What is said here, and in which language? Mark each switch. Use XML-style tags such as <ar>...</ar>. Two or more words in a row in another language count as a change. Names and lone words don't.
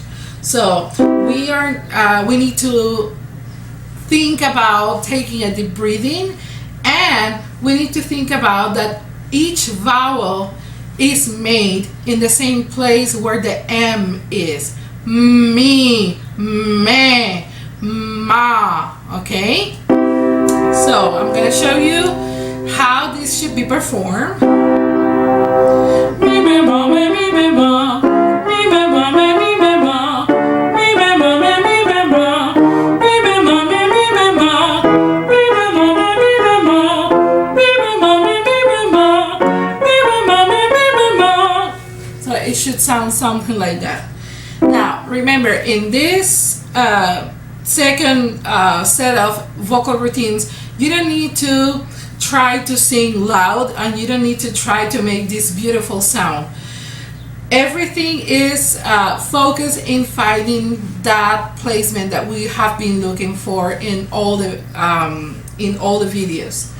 <en>So we need to think about taking a deep breathing, and we need to think about that each vowel is made in the same place where the M is. Me, me, ma. Okay? So I'm going to show you how this should be performed. Me, me, ma, me, me, ma. Me, me, ma, me, me, ma. Me, me, ma, me, me, ma. Me, me, ma, me, me, ma. Me, me, ma, me, me, ma. Me, me, ma, me, me, ma. Me, me, ma, me, me, ma. So it should sound something like that. Now remember, in this second set of vocal routines, you don't need to try to sing loud and you don't need to try to make this beautiful sound. Everything is focused in finding that placement that we have been looking for in all the videos.</en>